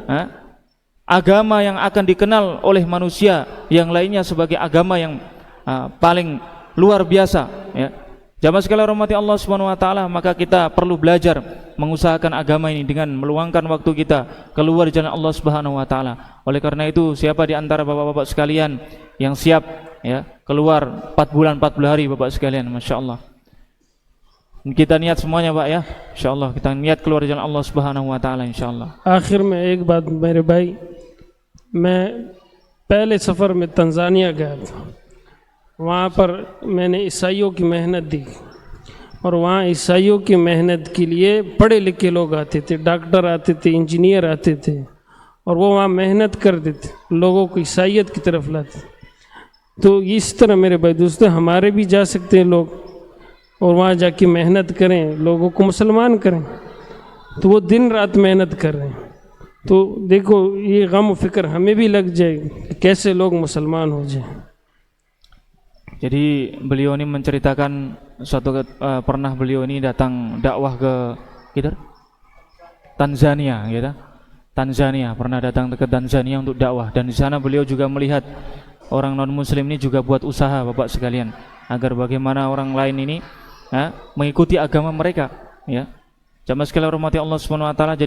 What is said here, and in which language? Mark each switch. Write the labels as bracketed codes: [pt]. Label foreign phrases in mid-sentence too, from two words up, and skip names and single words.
[id] agama yang akan dikenal oleh manusia yang lainnya sebagai agama yang paling luar biasa, Jamaah sekalian rahmati [ar] الله سبحانه وتعالى, [id] maka kita perlu belajar mengusahakan agama ini dengan meluangkan waktu kita keluar jalan [ar] الله سبحانه وتعالى. [id] Oleh karena itu, siapa di antara bapak-bapak sekalian yang siap keluar 4 bulan 40 hari bapak sekalian, masyaallah. Kita niat semuanya Pak ya, insyaallah kita niat keluar jalan [ar] الله سبحانه وتعالى إن شاء الله. [ur] آخر میں ایک بات میرے بھائی، میں پہلے سفر میں تنزانیہ گیا تھا، وہاں پر میں نے عیسائیوں کی محنت دی، اور وہاں عیسائیوں کی محنت کے لیے پڑھے لکھے لوگ آتے تھے، ڈاکٹر آتے تھے، انجینئر آتے تھے، اور وہ وہاں محنت کرتے تھے، لوگوں کو عیسائیت کی طرف لاتے. تو اس طرح میرے بھائی دوستوں، ہمارے بھی جا سکتے ہیں لوگ، اور وہاں جا کے محنت کریں، لوگوں کو مسلمان کریں. تو وہ دن رات محنت کر رہے ہیں۔ تو دیکھو یہ غم فکر ہمیں بھی لگ جائے کہ کیسے لوگ مسلمان ہو جائے. [id] Jadi beliau ini menceritakan pernah beliau ini datang dakwah ke Tanzania, Tanzania, pernah datang ke Tanzania untuk dakwah, dan di sana beliau juga melihat orang non muslim ini juga buat usaha bapak sekalian agar bagaimana orang lain ini mengikuti agama mereka, Jamaah sekalian rahmati [ar] الله سبحانه وتعالى.